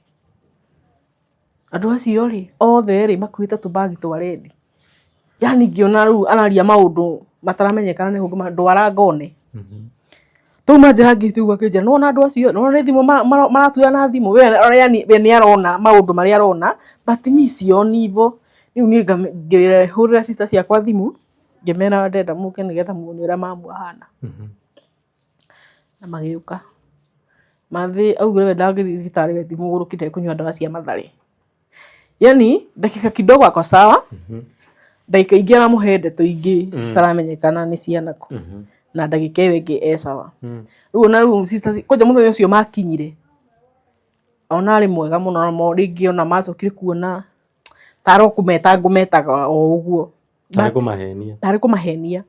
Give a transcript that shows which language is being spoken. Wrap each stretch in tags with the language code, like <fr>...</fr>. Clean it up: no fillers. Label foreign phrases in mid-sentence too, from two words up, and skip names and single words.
<ki>Andũ acio rĩ othe rĩ makuĩte tũbagi twa red. Yani ngĩona rĩu araria maũndũ mataramenyekana nĩ hũngũ ndwara ngone. Tuma nja ya gate ũguo akĩnjĩra no andũ acio no nĩ thimũ maratuya na thimũ. Yani we nĩ arona maũndũ marĩa arona but</ki> <sw>mi sioni hivyo.</sw> <ki>Rĩu niĩ ngĩhũrĩra sister ciakwa thimũ ngĩmera ndenda mũke nĩgetha muone ũrĩa mamu ahana. Na magĩũka. Mathĩ augire we ndangĩthiĩ thibitarĩ we timũgũrũkĩte kũnyua ndawa cia matharĩ.</ki> <sw>Yani dakika kidogo ako sawa.</sw> <ki>Dakika ingĩ aramũhe ndeto ingĩ citaramenyekana nĩ ciana kũ. Na dakika ĩyo ĩngĩ sawa. Rĩu ona rĩu sister kwanja mũthenya ũcio makinyire. Ona arĩ mwega mũno na rĩngĩ ona macokire kuona taro ngũmetaga o ũguo. Tarĩ kũmahenia.</ki>